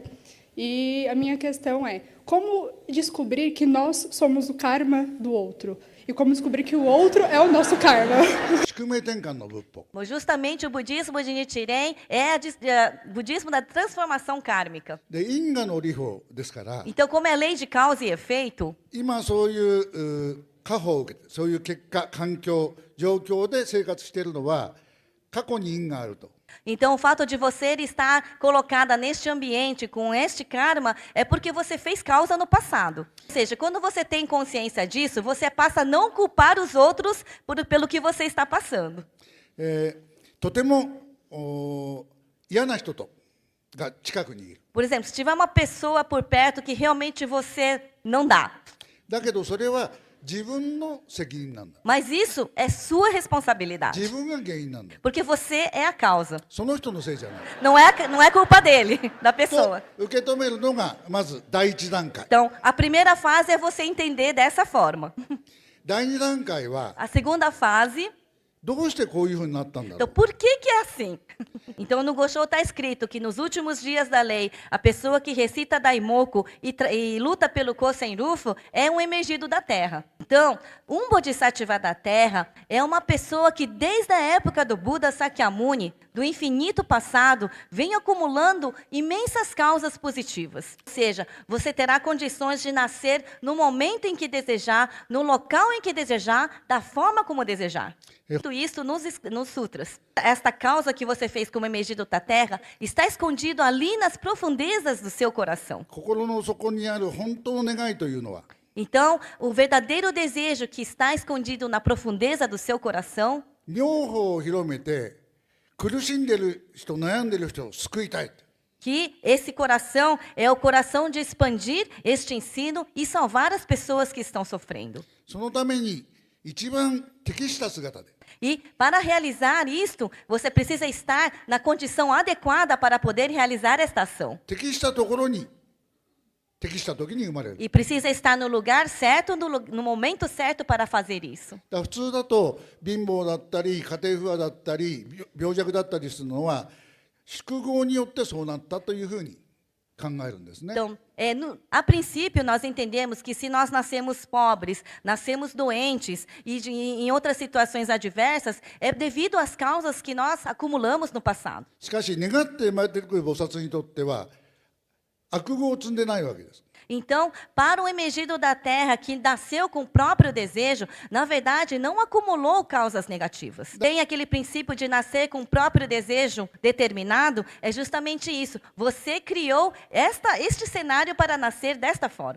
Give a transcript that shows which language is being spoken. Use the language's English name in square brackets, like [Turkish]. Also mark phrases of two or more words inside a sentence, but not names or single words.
[Portuguese] E a minha questão é, como descobrir que nós somos o karma do outro? E como descobrir que o outro é o nosso karma? Justamente o budismo de Nichiren é o budismo da transformação kármica. Então, como é lei de causa e efeito, [Japanese] 過保を受けてそういう結果環境状況で生活しているのは過去に因があると [Portuguese] Então, o fato de você estar colocada neste ambiente, com este karma, é porque você fez causa no passado. Ou seja, quando você tem consciência disso, você passa a não culpar os outros pelo que você está passando. [Japanese] とても嫌な人が近くにいる。 [Portuguese] Por exemplo, se tiver uma pessoa por perto que realmente você não dá. [Japanese] だけどそれは自分の責任なんだ。 [Portuguese] Mas isso é sua responsabilidade. [Japanese] 自分が原因なんだ。 [Portuguese] Porque você é a causa. [Japanese] その人のせいじゃない。 [Portuguese] Não é culpa dele, da pessoa. [Japanese] 受け止めるのがまず第一段階。 [Portuguese] Então, a primeira fase é você entender dessa forma. [Japanese] 第二段階は [Portuguese] A segunda fase, [Japanese] どうしてこういうふうになったんだろ [Portuguese] então [Japanese] う。 [Portuguese] por que é assim? Então no Gosho está escrito que nos últimos dias da lei, a pessoa que recita Daimoku e luta pelo [Japanese] 広宣流布 [Portuguese] é um emergido da terra. Então, um Bodhisattva da terra é uma pessoa que desde a época do Buda Sakyamuni, do infinito passado, vem acumulando imensas causas positivas. Ou seja, você terá condições de nascer no momento em que desejar, no local em que desejar, da forma como desejar. Tudo isso nos sutras. Esta causa que você fez como emergido da terra está escondido ali nas profundezas do seu coração. [Japanese] 心の底にある本当の願いというのは [Portuguese] Então, o verdadeiro desejo que está escondido na profundeza do seu coração [Japanese] 妙法を広めて苦しんでる人悩んでる人を救いたい。 [Portuguese] que esse coração é o coração de expandir este ensino e salvar as pessoas que estão sofrendo. [Japanese] そのために一番適した姿で [Portuguese] E para realizar isto, você precisa estar na condição adequada para poder realizar esta ação. [Japanese] 適したところに適した時に生まれる。 [Portuguese] E precisa estar no lugar certo, no momento certo para fazer isso. [Japanese] だから普通だと貧乏だったり家庭不和だったり病弱だったりするのは宿業によってそうなったというふうに考えるんですね。 [Portuguese] Então, a princípio, nós entendemos que se nós nascemos pobres, nascemos doentes e em outras situações adversas, é devido às causas que nós acumulamos no passado. [Japanese] しかし願って生まれてくる菩薩にとっては悪業を積んでないわけです。 [Portuguese] Então, para o emergido da terra que nasceu com o próprio desejo, na verdade, não acumulou causas negativas. Tem aquele princípio de nascer com o próprio desejo determinado, é justamente isso. Você criou este cenário para nascer desta forma.